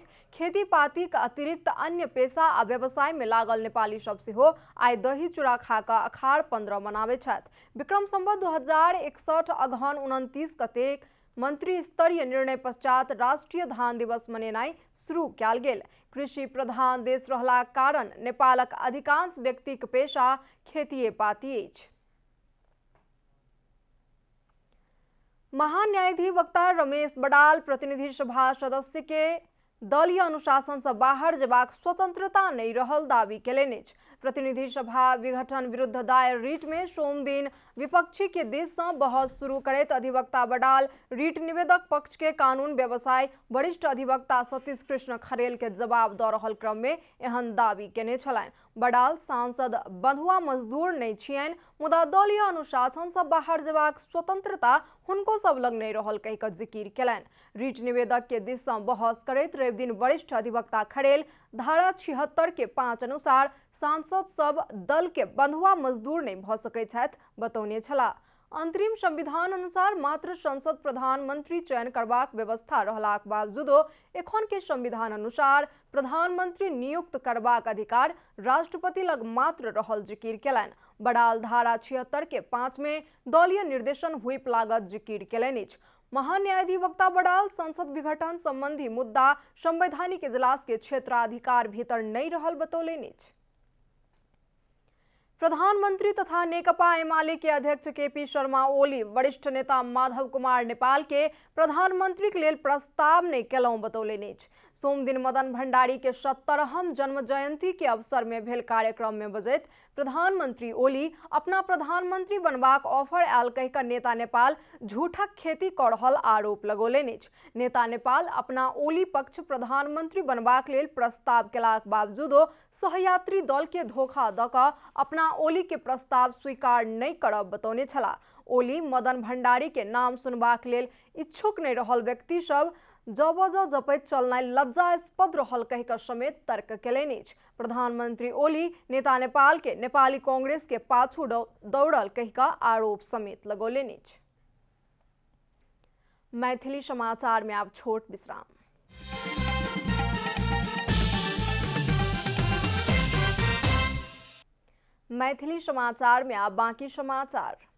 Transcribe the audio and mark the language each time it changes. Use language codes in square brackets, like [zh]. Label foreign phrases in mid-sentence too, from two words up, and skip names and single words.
[mai] खेती पाती के अतिरिक्त अन्य पेशा आ व्यवसाय में लागल नेपाली सब सेहो आई दही चूड़ा खा क अखाड़ 15 मनावे छथि। विक्रम संवत 2061 अगहन 29 गते मंत्री स्तरीय निर्णय पश्चात राष्ट्रीय धान दिवस मनेनाई शुरू कयल गेल। कृषि प्रधान देश रहला कारण नेपालक अधिकांश व्यक्तिक पेशा खेतीये पाती अछि। महान्यायाधिवक्ता रमेश बडाल प्रतिनिधि सभा सदस्य के दलीय अनुशासन से बाहर जेबाक स्वतंत्रता नहीं रहल दावी केलनि अछि। प्रतिनिधि सभा विघटन विरुद्ध दायर रीट में सोम दिन विपक्षी के दिस से बहस शुरू करैत अधिवक्ता बडाल रीट निवेदक पक्ष के कानून व्यवसाय वरिष्ठ अधिवक्ता सतीश कृष्ण खरेल के जवाब द रहल क्रम में एहन दावी केने छलनि। बडाल सांसद बंधुआ मजदूर नहीं छियनि, मुदा दलीय अनुशासन से बाहर जेबाक स्वतंत्रता हुनको सब लग नहीं रहल कहि कऽ जिकिर केलनि। रीट निवेदक के दिस से बहस करैत रवि दिन वरिष्ठ अधिवक्ता खरेल धारा 76 के 5 अनुसार सांसद सब दल के बंधुआ मजदूर नहीं भ सकैत छथि बतौने छलाह। अंतरिम संविधान अनुसार मात्र संसद प्रधानमंत्री चयन करबाक व्यवस्था रहलाक बावजूदो एखन के संविधान अनुसार प्रधानमंत्री नियुक्त करबाक अधिकार राष्ट्रपति लग मात्र रहल जिकिर केलनि। बडाल धारा 76 के 5 में दलीय निर्देशन व्हिप लागत जिकिर केलनि अछि। महान्यायाधिवक्ता बडाल संसद विघटन संबंधी मुद्दा संवैधानिक इजलास के क्षेत्राधिकार भीतर नहीं रहल बतौलनि अछि। प्रधानमंत्री तथा नेकपा एमाले के अध्यक्ष केपी शर्मा ओली वरिष्ठ नेता माधव कुमार नेपाल के प्रधानमंत्री के लेल प्रस्ताव नहीं केलहुं बतौलनि अछि। सोम दिन मदन भंडारी के 70हम जन्म जयंती के अवसर में भेल कार्यक्रम में बजैत प्रधानमंत्री ओली अपना प्रधानमंत्री बनबाक ऑफर आयल कहि कऽ नेता नेपाल झूठक खेती कऽ रहल आरोप लगौलनि अछि। नेता नेपाल अपना ओली पक्ष प्रधानमंत्री बनबाक लेल प्रस्ताव केलाक बावजूदो सहयात्री दल के धोखा दऽ कऽ अपना ओली के प्रस्ताव स्वीकार नहीं करब बतौने छलाह। ओली मदन भंडारी के नाम सुनबाक लेल इच्छुक नहीं रहल व्यक्ति सब जबज जपैत चलनाइ लज्जास्पद रहल कहि कऽ समेत तर्क केलनि अछि। प्रधानमंत्री ओली नेता नेपाल के नेपाली कांग्रेस के पाछू दौड़ल कहि कऽ आरोप समेत लगौलनि अछि। मैथिली समाचार में आब छोट विश्राम। मैथिली समाचार में आब बाकी समाचार।